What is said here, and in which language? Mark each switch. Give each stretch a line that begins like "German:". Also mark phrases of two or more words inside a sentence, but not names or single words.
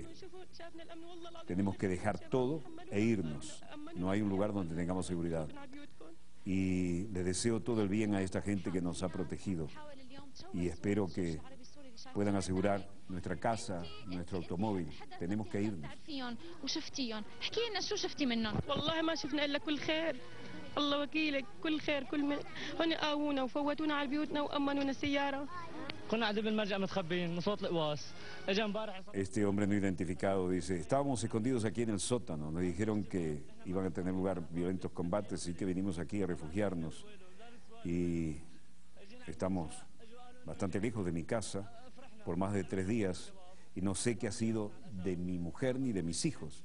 Spanish: Tenemos que dejar todo e irnos. No hay un lugar donde tengamos seguridad. Y les deseo todo el bien a esta gente que nos ha protegido. Y espero que puedan asegurar nuestra casa, nuestro automóvil. Tenemos que irnos.
Arabic: الله وكيلك كل خير كل من هن قاوونا وفوتونا على بيوتنا وأمنونا السيارة كنا قاعدين بالمرجع متخبيين من صوت القواص اجى امبارح.
Spanish: Este hombre no identificado dice, estábamos escondidos aquí en el sótano, nos dijeron que iban a tener lugar violentos combates y que vinimos aquí a refugiarnos y estamos bastante lejos de mi casa por más de 3 días y no sé qué ha sido de mi mujer ni de mis hijos.